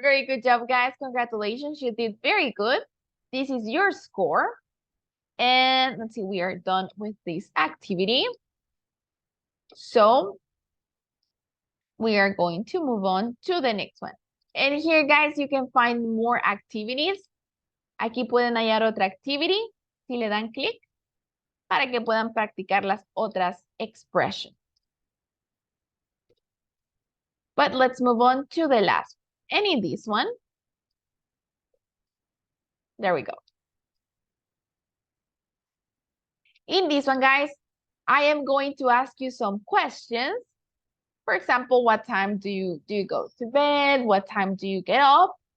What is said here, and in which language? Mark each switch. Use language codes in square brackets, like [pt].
[en] Very good job, guys. Congratulations. You did very good. This is your score. And let's see, we are done with this activity. So we are going to move on to the next one. And here, guys, you can find more activities. [es] Aquí pueden hallar otra activity si le dan clic para que puedan practicar las otras expressions. [en] But let's move on to the last one. And in this one, there we go. In this one, guys, I am going to ask you some questions. For example, what time do you go to bed? What time do you get up?